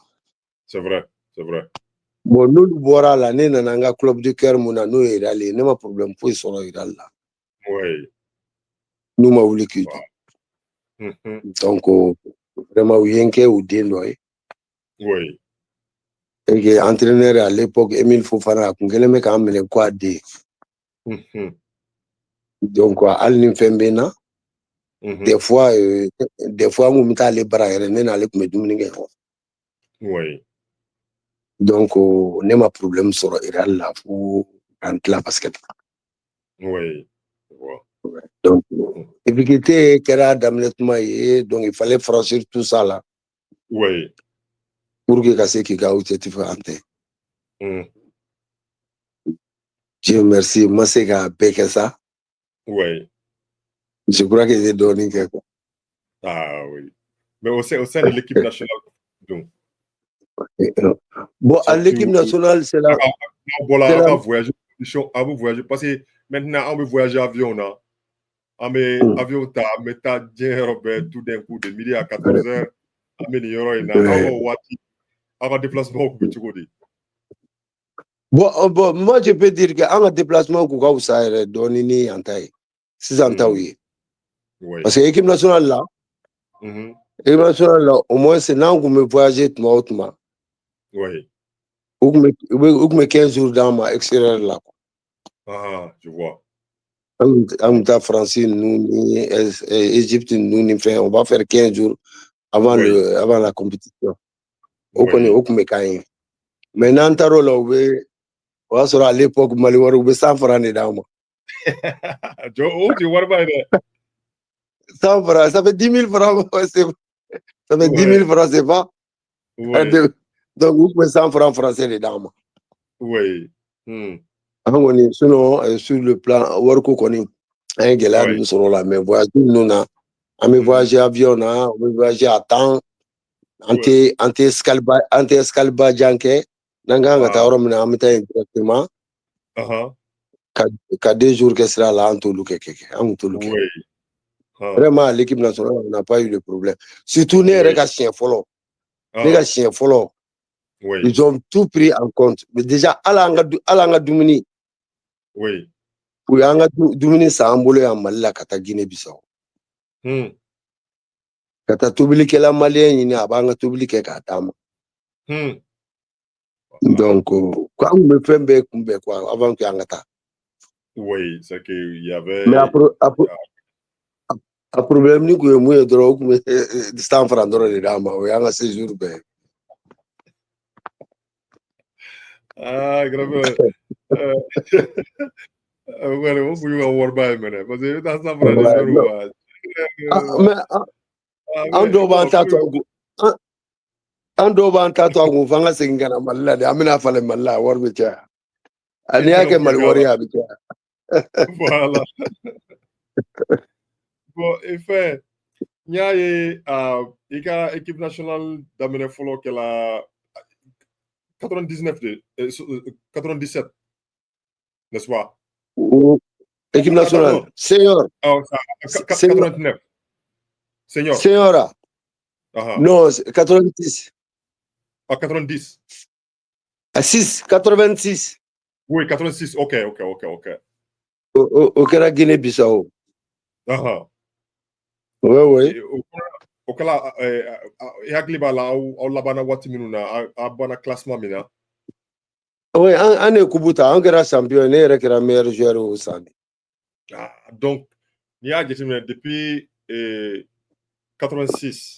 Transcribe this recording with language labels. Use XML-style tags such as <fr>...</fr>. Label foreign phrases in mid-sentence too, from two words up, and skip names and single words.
<fr>c'est vrai</fr> <bm>bon n'olu bɔra la ne nana n ka</bm> <fr>club de cœur</fr> <bm>mun na n'o ye Real ye ne ma problème foyi sɔrɔ Real la n'u ma wuli k'i jɔ</bm> <fr>donc vraiment</fr> <bm>u ye n kɛ u den dɔ ye</bm> <fr>et que entraîneur à l'époque</fr> <bm>Emile Fofana a kun kɛlen bɛ k'an minɛ ko a den donc hali ni fɛn bɛ n na</bm> <fr>des fois</fr> <bm>n kun bɛ taa ale bara yɛrɛ ne n'ale kun bɛ dumuni kɛ ɲɔgɔn donc ne ma problème sɔrɔ Real la fo an tila basket donc difficulté kɛra daminɛ tuma ye</bm> <fr>donc il fallait franchir tout ça là pour que</fr> <bm>ka se k'i ka</bm> <fr>objectif atteindre Dieu merci</fr> <bm>n ma se ka bɛɛ kɛ sa</bm> <fr>je crois que j'ai</fr> <bm>dɔɔnin kɛ quoi</bm> <fr>oui mais au sein de l'équipe nationale donc bon à l'équipe nationale c'est là voilà voyager parce que maintenant on veut voyager avion là</fr> <bm>an bɛ avion ta an bɛ taa diɲɛ yɔrɔ bɛɛ</bm> <fr>tout d'un coup de midi à 14h</fr> <bm>an bɛ nin yɔrɔ in na aw ka waati aw ka déplacement kun bɛ cogo di</bm> <fr>bon moi je peux dire que</fr> <bm>an ka déplacement kun ka wusa yɛrɛ dɔɔnin ni yan ta ye sisan taw ye</bm> <fr>parce que équipe nationale</fr> <bm>la</bm> <fr>au moins</fr> <bm>n'an kun bɛ voyager tuma o tuma u kun bɛ 15 jours d'an ma extérieur la</bm> <fr>je vois</fr> <bm>an kun taa France ninnu ni Égypte ninnu ni fɛn</bm> <fr>on va faire 15 jours avant la compétition</fr> <bm>o kɔni o kun bɛ k'an ye mais n'an taar'o la o y'a sɔrɔ</bm> <fr>à l'époque</fr> <bm>Mali wari u bɛ 100 francs de d'an ma o tun ye wariba ye dɛ</bm> <fr>100 francs ça fait 10 000 francs ça fait 10 000 francs c'est pas donc</fr> <bm>u kun bɛ 100</bm> <fr>francs français</fr> <bm>de d'an ma an kɔni</bm> <fr>sinon sur le plan</fr> <bm>wariko kɔni an ye gɛlɛya ninnu sɔrɔ o la</bm> <fr>mais voyage</fr> <bm>ninnu na an bɛ</bm> <fr>voyager avion</fr> <bm>na an bɛ</bm> <fr>voyager à temps</fr> <bm>an tɛ escale jan kɛ n'an kan ka taa yɔrɔ min na an bɛ taa yen directement ka 2 jours kɛ sira la an t'olu kɛ an kun t'olu kɛ</bm> <fr>vraiment l'équipe nationale on n'a pas eu de problème surtout</fr> <bm>ne yɛrɛ ka siɲɛ fɔlɔ ne ka siɲɛ fɔlɔ</bm> <fr>ils ont tout pris en compte mais déjà</fr> <bm>hali an ka dumuni u y'an ka dumuni san an bolo yan Mali la ka taa Guinée Bissau ka taa tobilikɛla maliyɛn ɲini a b'an ka tobili kɛ k'a d'a ma donc ko an kun bɛ fɛn bɛɛ kunbɛn</bm> <fr>quoi avant que</fr> <bm>an ka taa</bm> <fr>c'est que il y avait</fr> <bm>mais a problème ni kun ye mun ye dɔrɔn o kun bɛ 100 francs dɔrɔn de d'an ma o y'an ka séjour bɛɛ grave wala o kun y'u ka wariba ye mɛnɛ parce que i bɛ taa 100 francs de yɔrɔ mais an dɔw b'an ta to a kun f'an ka segin ka na Mali la de an bɛna falen Mali la wari bɛ caya n'i y'a kɛ Mali wari ye a bɛ caya</bm> <fr>voilà bon et fait</fr> <bm>Nya ye ika</bm> <fr>équipe nationale</fr> <bm>daminɛ fɔlɔ kɛla 97,</bm> <fr>n'est-ce pas? Équipe nationale, senior. 89. Senior. Senior. Non, 90. 90. 86. Oui, 86. Ok. Au Guinée-Bissau. Oui.</fr> <bm>O kɛla i hakili b'a la aw labanna waati minnu na a banna classement min na. Oui, an ye coupe ta, an kɛra champion, ne yɛrɛ kɛra</bm> <fr>meilleur joueur</fr> <bm>o san. Donc n'i y'a jateminɛ depuis 86.</bm>